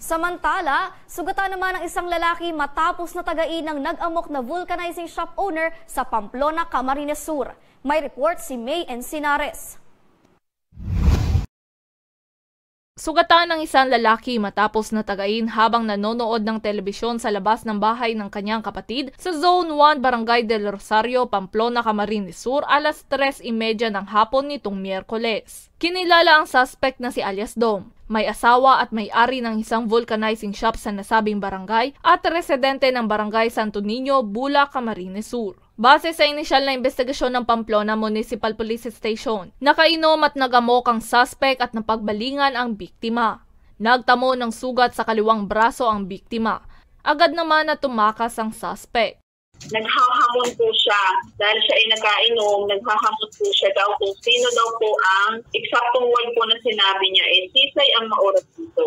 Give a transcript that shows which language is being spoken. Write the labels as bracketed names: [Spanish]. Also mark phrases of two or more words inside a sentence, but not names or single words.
[Filipino] Samantala, sugatan naman ang isang lalaki matapos na tagain ng nag-amok na [English] vulcanizing shop owner [Filipino] sa Pamplona, Camarines Sur. May report si May Encinares. Sugatan ng isang lalaki matapos na tagain habang nanonood ng telebisyon sa labas ng bahay ng kanyang kapatid sa Zone 1, Barangay del Rosario, Pamplona, Camarines Sur, alas 3:30 ng hapon nitong Miyerkules. Kinilala ang suspect na si alias Dom. May asawa at may-ari ng isang [English] vulcanizing shop [Filipino] sa nasabing barangay at residente ng Barangay Santo Niño, Bula, Camarines Sur. Base sa inisyal na investigasyon ng Pamplona Municipal Police Station, nakainom at nagamok ang suspect at napagbalingan ang biktima. Nagtamo ng sugat sa kaliwang braso ang biktima. Agad naman na tumakas ang suspect. Naghahamon po siya dahil siya ay nagkainom, naghahamon po siya daw kung sino daw po ang eksaktong word po na sinabi niya Tisay ang maoras dito.